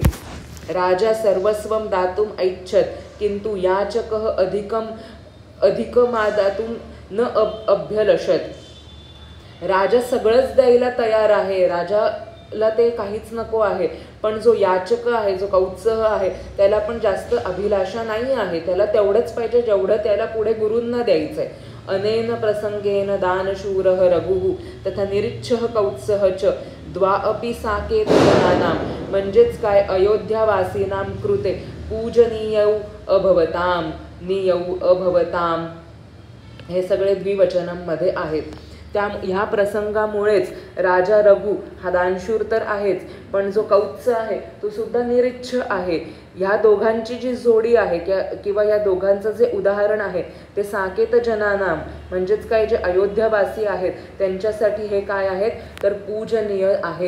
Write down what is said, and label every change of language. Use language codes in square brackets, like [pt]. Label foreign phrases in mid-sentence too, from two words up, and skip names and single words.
[sa] राजा सर्वस्वम दातुम ऐच्छत किंतु याचकः अधिकमादातुम न अभ्यलषत. [mr] राजा सगळंच द्यायला तयार आहे, राजाला ते काहीच नको आहे, पण जो याचक आहे, जो कौत्सह आहे, त्याला पण जास्त अभिलाषा नाही आहे, त्याला तेवढंच पाहिजे जेवढं त्याला पुढे गुरूंना द्यायचं आहे. [sa] अनेन प्रसंगेन दानशूरः रघुः तथा निरीच्छः कौत्सः च द्वाअपि साकेतजनानां. [mr] म्हणजेच काय, [sa] अयोध्यावासीनां कृते पूजनीयौ अभवताम नियौ अभवताम, [mr] हे सगळे द्विवचनांमध्ये आहेत. ह्या प्रसंगामुळेच राजा रघु हा दानशूर तर आहेच, पण जो कौत्स आहे तो सुद्धा निरीच्छ आहे. ह्या दोघांची जी जोडी आहे किंवा या दोघांचं जे उदाहरण आहे ते [sa] साकेत जनानाम, [mr] म्हणजेच काय, जे अयोध्यावासी आहेत त्यांच्यासाठी हे काय आहेत तर पूजनीय आहेत.